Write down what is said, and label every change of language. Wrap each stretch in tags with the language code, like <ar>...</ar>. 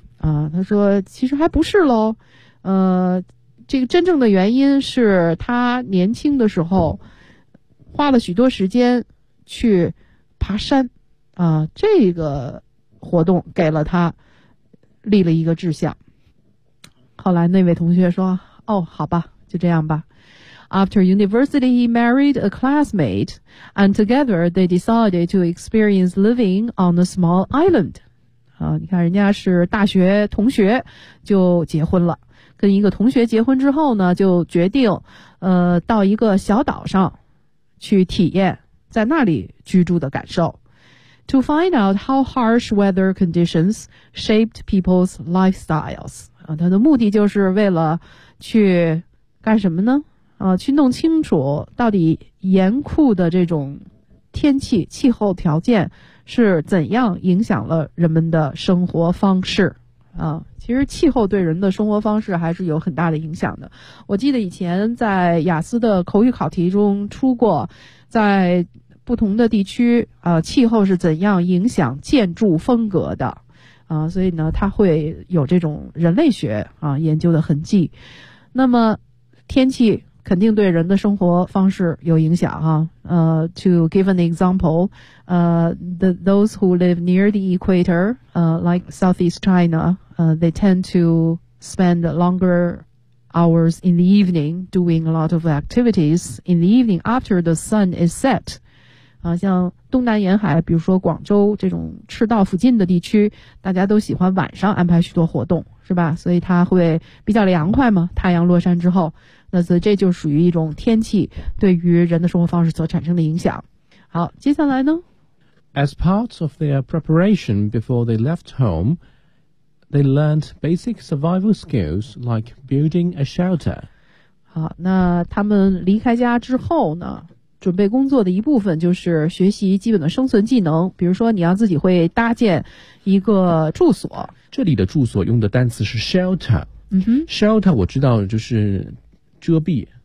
<zh>他说其实还不是咯这个真正的原因是他年轻的时候花了许多时间去爬山这个活动给了他立了一个志向。后来那位同学说哦好吧就这样吧。</zh> <en>After university he married a classmate and together they decided to experience living on a small island.</en> <zh>你看人家是大学同学就结婚了。跟一个同学结婚之后呢就决定到一个小岛上去体验在那里居住的感受。</zh> <en>To find out how harsh weather conditions shaped people's lifestyles.</en> <zh>他的目的就是为了去干什么呢？去弄清楚到底严酷的这种天气气候条件是怎样影响了人们的生活方式啊。其实气候对人的生活方式还是有很大的影响的。我记得以前在雅思的口语考题中出过，在不同的地区气候是怎样影响建筑风格的啊，所以呢它会有这种人类学啊研究的痕迹。那么天气肯定对人的生活方式有影响哈、</zh> <en>to give an example, those who live near the equator, like Southeast China, they tend to spend longer hours in the evening doing a lot of activities in the evening after the sun is set.</en> <zh>像东南沿海，比如说广州这种赤道附近的地区，大家都喜欢晚上安排许多活动，是吧？所以它会比较凉快嘛，太阳落山之后。那这就属于一种天气对于人的生活方式所产生的影响。好，接下来呢？</zh> <en>As part of their preparation before they left home, they learned basic survival skills like building a shelter.</en> <zh>好，那他们离开家之后呢，准备工作的一部分就是学习基本的生存技能，比如说你要自己会搭建一个住所。这里的住所用的单词是 shelter。嗯哼。 Shelter 我知道就是遮蔽，</zh>